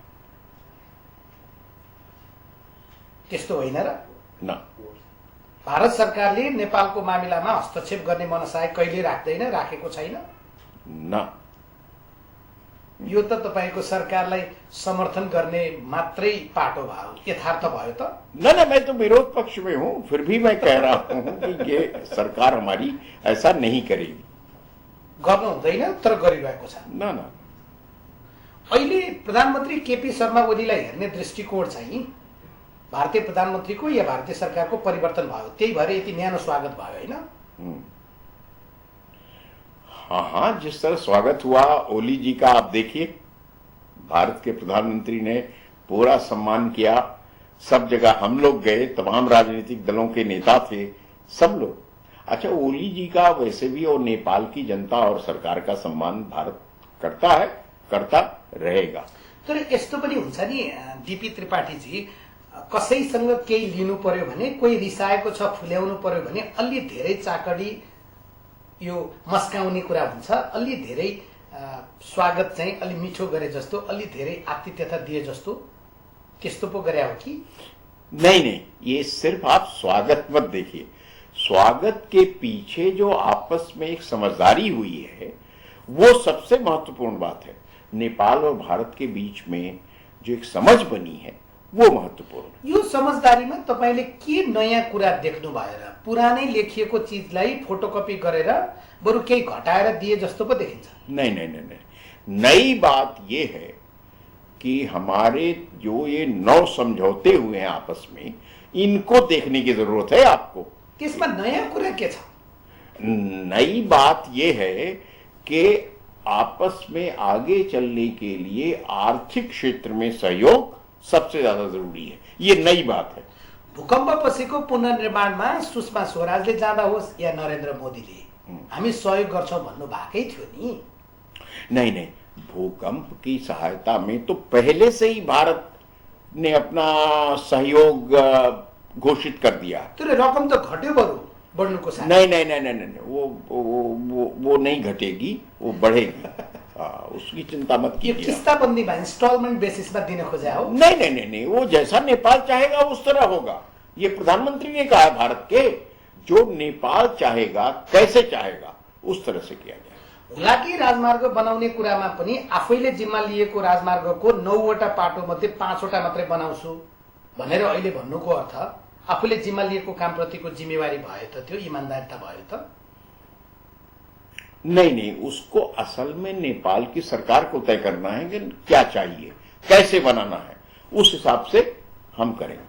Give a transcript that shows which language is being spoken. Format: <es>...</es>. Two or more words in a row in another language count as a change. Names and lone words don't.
<ne>त्यस्तो होइन र?</ne> <hi>ना,</hi> <ne>भारत सरकारले नेपालको मामिलामा हस्तक्षेप गर्ने मनसाय कहिले राख्दैन, राखेको छैन?</ne> <hi>ना।</hi> <ne>यो त तपाईको सरकारलाई समर्थन गर्ने मात्रै पाटो भयो, यथार्थ भयो त?</ne> <hi>ना ना, मैं तो विरोध पक्ष में हूं, फिर भी मैं कह रहा हूं कि ये सरकार हमारी ऐसा नहीं करेगी।</hi> <ne>गर्नु हुँदैन तर गरिरहेको छ।</ne> <hi>ना ना,</hi> <ne>अहिले प्रधानमन्त्री केपी शर्मा ओलीलाई हेर्ने दृष्टिकोण चाहिँ भारतीय प्रधानमन्त्रीको या भारतीय सरकारको परिवर्तन भयो, त्यही भएर यति न्यानो स्वागत भयो होइन?</ne> <hi>हाँ हाँ, जिस तरह स्वागत हुआ ओली जी का आप देखिए, भारत के प्रधानमंत्री ने पूरा सम्मान किया, सब जगह हम लोग गए, तमाम राजनीतिक दलों के नेता थे, सब लोग। अच्छा, ओली जी का वैसे भी और नेपाल की जनता और सरकार का सम्मान भारत करता है, करता रहेगा।</hi> <ne>तर यस्तो पनि हुन्छ नि डीपी त्रिपाठीजी, कसैसँग केही लिनु पर्यो भने, कोही रिसाएको छ फुल्याउनु पर्यो भने अलि धेरै चाकडी यो मस्काउने कुरा हुन्छ, अलि धेरै स्वागत चाहिँ अलि मिठो गरे जस्तो, अलि धेरै आतिथ्यता दिए जस्तो, त्यस्तो पो गरे हो कि?</ne> <hi>नहीं नहीं, ये सिर्फ आप स्वागत मत देखिए, स्वागत के पीछे जो आपस में एक समझदारी हुई है वो सबसे महत्वपूर्ण बात है। नेपाल और भारत के बीच में जो एक समझ बनी है वो महत्वपूर्ण।</hi> <ne>यो समझदारीमा तपाईले के नयाँ कुरा देख्नु भयो र? पुरानै लेखिएको चीजलाई फोटोकपी गरेर बरु केही घटाएर दिए जस्तो पो देखिन्छ।</ne> <hi>नहीं नहीं नहीं नहीं, नई बात ये है कि हमारे जो ये 9 समझौते हुए हैं आपस में, इनको देखने की जरूरत है आपको।</hi> <ne>त्यसमा नयाँ कुरा के छ?</ne> <hi>नई बात ये है कि आपस में आगे चलने के लिए आर्थिक क्षेत्र में सहयोग सबसे ज्यादा जरूरी है, ये नई बात है।</hi> <ne>भूकम्पपछिको पुनर्निर्माणमा सुषमा स्वराजले जाँदा होस् या नरेन्द्र मोदीले, हामी सहयोग गर्छौं भन्नु भएकै थियो नि?</ne> <hi>नहीं नहीं, भूकंप की सहायता में तो पहले से ही भारत ने अपना सहयोग घोषित कर दिया।</hi> <ne>तर रकम त घट्यो बरु बढ्नुको साथ।</ne> <hi>नहीं नहीं नहीं नहीं नहीं, वो नहीं घटेगी, वो बढ़ेगी। उसकी चिंता मत</hi> <ne>यो</ne> <hi>कीजिए।</hi> <ne>किस्ताबन्दीमा</ne> <en>installment basisमा</en> <ne>दिन खोजा हो?</ne> <hi>नहीं नहीं नहीं नहीं, वो जैसा नेपाल चाहेगा उस तरह होगा। ये प्रधानमंत्री ने कहा है भारत के, जो नेपाल चाहेगा, कैसे चाहेगा, उस तरह से किया जाए।</hi> <ne>हुलाकी राजमार्ग बनाउने कुरामा पनि आफैले जिम्मा लिएको राजमार्गको 9 वटा पाटो मध्ये 5 वटा मात्रै बनाउँछु भनेर अहिले भन्नुको अर्थ आफूले जिम्मा लिएको कामप्रतिको जिम्मेवारी भयो त, त्यो इमानदारिता भयो त?</ne> <hi>नहीं नहीं, उसको असल में नेपाल की सरकार को तय करना है कि क्या चाहिए, कैसे बनाना है, उस हिसाब से हम करेंगे।</hi>